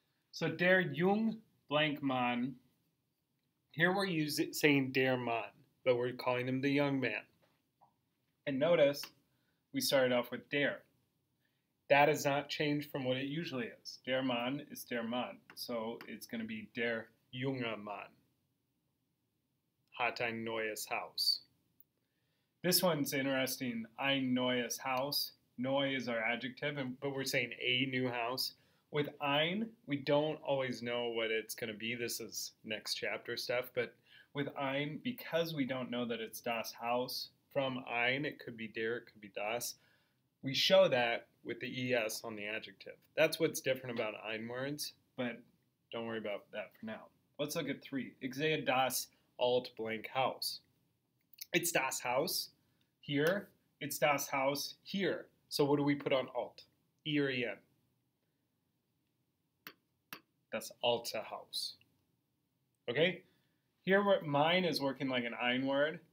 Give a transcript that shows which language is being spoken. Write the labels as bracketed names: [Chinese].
[German] So der jung blank Mann. [English] Here we're saying [German] der Mann, [English] but we're calling him the young man. And notice we started off with der. That has not changed from what it usually is. [German] Der Mann is der Mann. [English] So it's going to be [German] der junge Mann hat ein neues Haus. [English] This one's interesting. [German] Ein neues Haus. [English] Neu is our adjective, but we're saying a new house. With ein, we don't always know what it's going to be. This is next chapter stuff. But with ein, because we don't know that it's [German] das Haus, [English] from ein, it could be der, it could be das. We show that with the es on the adjective. That's what's different about ein words, but don't worry about that for now. Let's look at 3. [German] Ich sehe das alt blank Haus. [English] It's [German] das Haus [English] here. It's das Haus here. So what do we put on alt? E or en? That's [German] alte Haus. [English] Okay? Here mine is working like an ein word.